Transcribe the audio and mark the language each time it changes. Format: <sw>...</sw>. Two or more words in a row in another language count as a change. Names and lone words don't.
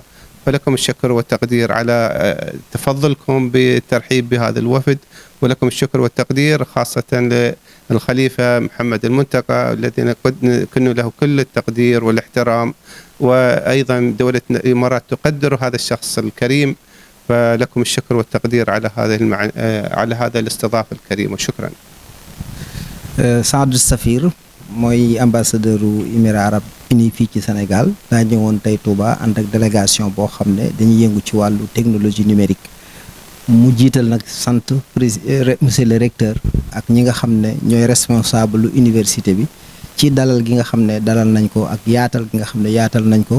<ar>فلكم الشكر والتقدير على تفضلكم بالترحيب بهذا الوفد، ولكم الشكر والتقدير خاصة للخليفة محمد المنتقى الذي كن له كل التقدير والاحترام، وأيضا دولة الإمارات تقدر هذا الشخص الكريم. فلكم الشكر والتقدير على هذا الاستضافة الكريمة، وشكرا.</ar> <wo>سعد السفير mooy ambassadeur u Émirats arabes unis fii ci Sénégal daa ñëwoon tey Touba ànd ak délégation boo xam ne dañuy yëngu ci wàllu</wo> <fr>technologie numérique.</fr> <wo>mu jiital nag sant</wo> <fr>monsieur le recteur</fr> <wo>ak ñi nga xam ne ñooy responsable lu université bi ci dalal gi nga xam ne dalal nañ ko ak yaatal gi nga xam ne yaatal nañ ko.</wo>